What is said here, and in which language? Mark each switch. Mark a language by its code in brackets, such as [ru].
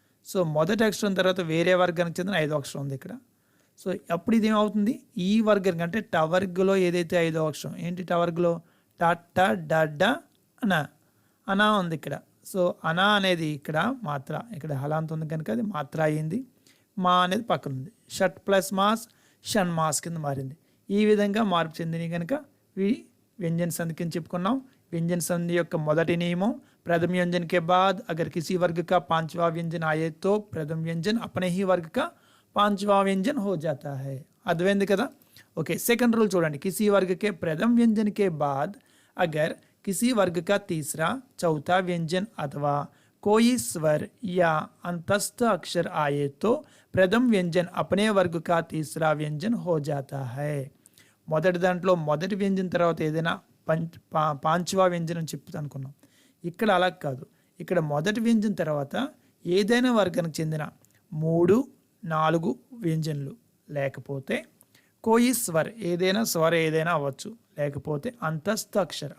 [te] So మొదటి అక్షరం తర్వాత వేరే వర్గానికి చెందిన ఐదో అక్షరం ఉంది ఇక్కడ. సో అప్పుడు ఇది ఏమవుతుంది, ఈ వర్గానికి అంటే ట వర్గంలో ఏదైతే ఐదో అక్షరం ఏంటి, ట వర్గంలో ట ట డ డ అనా అనా ఉంది ఇక్కడ. సో అనా అనేది ఇక్కడ మాత్ర, ఇక్కడ హలాంత ఉంది కనుక అది మాత్ర అయింది. మా అనేది పక్కన ఉంది. షట్ ప్లస్ మాస్ షన్ మాస్ కింద మారింది. ఈ విధంగా మార్పు చెందినవి కనుక ఇవి व्यंजन संधि కింద చెప్పుకున్నాం. [hi] व्यंजन संधि [te] యొక్క మొదటి నియమం, [hi] प्रथम व्यंजन के बाद अगर किसी वर्ग का पांचवा व्यंजन आए तो प्रथम व्यंजन अपने ही वर्ग का पांचवा व्यंजन हो जाता है. [te] అర్థమైంది కదా. ఓకే, సెకండ్ రూల్ చూడండి. [hi] किसी वर्ग के प्रथम व्यंजन के बाद अगर किसी वर्ग का तीसरा चौथा व्यंजन अथवा कोई स्वर या अंतस्थ अक्षर आए तो प्रथम व्यंजन अपने वर्ग का तीसरा व्यंजन हो जाता है. [te] మొదటి దాంట్లో మొదటి వ్యంజన తర్వాత ఏదైనా పాంచవా వ్యంజనం చెప్తా అనుకున్నాం. ఇక్కడ అలా కాదు. ఇక్కడ మొదటి వ్యంజన తర్వాత ఏదైనా వర్గానికి చెందిన 3, 4 వ్యంజనలు, లేకపోతే కోయి స్వర్ ఏదైనా స్వర ఏదైనా అవ్వచ్చు, లేకపోతే అంతస్థ అక్షర్.